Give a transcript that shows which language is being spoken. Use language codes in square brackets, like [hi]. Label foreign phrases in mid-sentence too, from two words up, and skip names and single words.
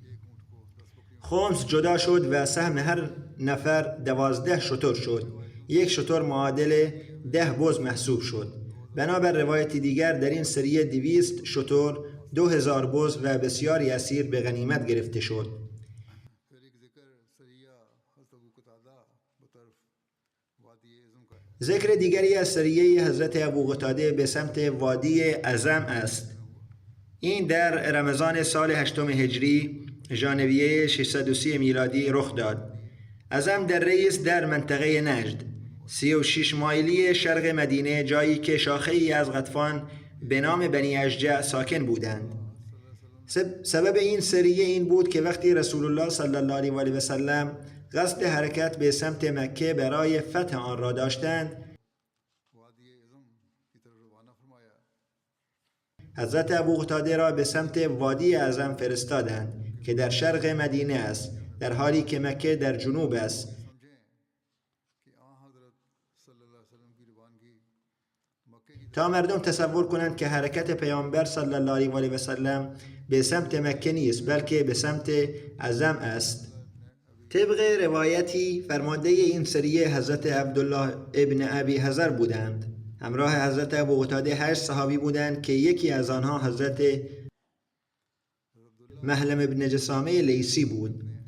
[fa] خمس جدا شد و سهم هر نفر 12 شتر شد. یک شتر معادل 10 بز محسوب شد. بنابر روایت دیگر در این سریه 200 شتر، 2000 بز و بسیاری اسیر به غنیمت گرفته شد. [ur] پھر ایک ذکر سریہ حضرت ابو قتادہ بطرف وادی اعظم کا ہے. [fa] ذکر دیگری از سریه حضرت ابو قتاده به سمت وادی اعظم است. این در رمضان سال 8 هجری ژانویه 630 میلادی رخ داد. اعظم در رئیس در منطقه نجد 36 مایلی شرق مدینه، جایی که شاخه‌ای از غطفان به نام بنی اشجع ساکن بودند. سبب این سریه این بود که وقتی رسول الله صلی الله علیه و سلم قصد حرکت به سمت مکه برای فتح آن را داشتند، [ur] وادی اعظم کی طرف روانہ فرمایا. [fa] حضرت ابو قتاده را به سمت وادی اعظم فرستادند که در شرق مدینه است، در حالی که مکه در جنوب است. [ur] سمجھیں کہ حضرت صلی اللہ علیہ وسلم کی روانگی مکے کی [fa] تا مردم تصور کنند که حرکت پیامبر صلی الله علیه و سلم به سمت مکه نیست بلکه به سمت اعظم است. طبق روایتی فرمانده این سریه حضرت عبدالله ابن ابی حذر بودند. همراه حضرت ابو قتاده 8 صحابی بودند که یکی از آنها حضرت محلم ابن جسامه لیسی بود.